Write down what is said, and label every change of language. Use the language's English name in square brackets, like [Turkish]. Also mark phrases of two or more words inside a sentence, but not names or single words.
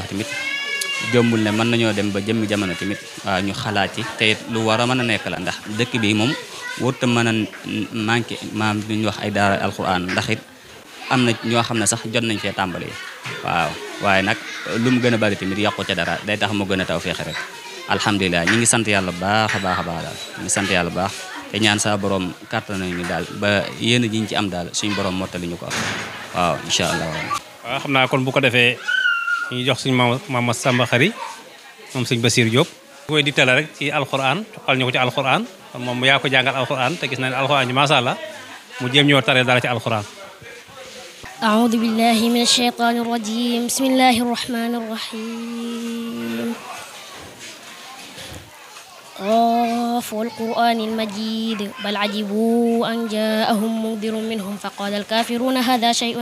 [Wolof] tamit gëmmul ne mën nañoo dem ba jëmmi jamono tamit waaw ñu xalaat ci te it lu war a mën a nekk la ndax dëkk bi moom warut a mën a manqué maam lu ñu wax ay daara alxuraan ndax it am na ñoo xam ne sax jot nañ fee tàmbali waaw waaye nag lu mu gën a bari tamit yàqu ca dara day tax mu gën a taw feexe rek alhamdulilah ñi ngi sant yàlla baax a baax a baax daal ñi ngi sant yàlla baax te ñaan saa borom kàttan nañu daal ba yéen jiñ ci am daal suñu borom mottali ñu ko waaw [Arabic] إن شاء الله. [Wolof] waaw xam naa kon bu ko defee ñu jox suñu Mama Samba Khary moom sëñ Bassirou Diop. bu koy dittale rek ci alxuraan toqal ñu ko ci alxuraan moom yaa ko jàngal alxuraan te gis na ne alxuraan ji [Arabic] ما شاء الله [Wolof] mu jéem ñoo tare dara ci alxuraan. [Arabic] أعوذ بالله من الشيطان الرجيم بسم الله الرحمن الرحيم قاف والقرآن المجيد بل عجبوا أن جاءهم منذر منهم فقال الكافرون هذا شيء